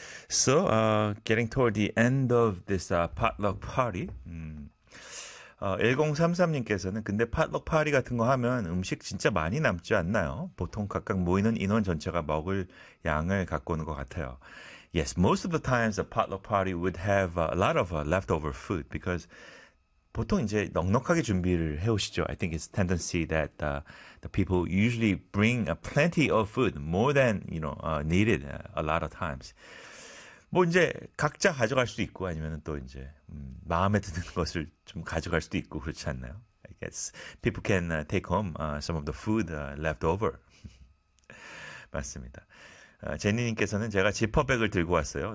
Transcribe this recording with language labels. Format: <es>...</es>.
<en>So, getting toward the end of this potluck party.</en> <ko>1033님께서는 근데 팟럭 파티 같은 거 하면 음식 진짜 많이 남지 않나요? 보통 각각 모이는 인원 전체가 먹을 양을 갖고 오는 것 같아요.</ko> <en>Yes, most of the times a potluck party would have a lot of leftover food because</en> <ko>보통 이제 넉넉하게 준비를 해오시죠.</ko> <en>I think it's a tendency that the people usually bring plenty of food, more than you know needed a lot of times.</en> <ko>뭐 이제 각자 가져갈 수도 있고 아니면 또 이제 마음에 드는 것을 좀 가져갈 수도 있고 그렇지 않나요?</ko> <en>I guess people can take home some of the food left over.</en> <ko>맞습니다. 제니님께서는 제가 지퍼백을 들고 왔어요.</ko>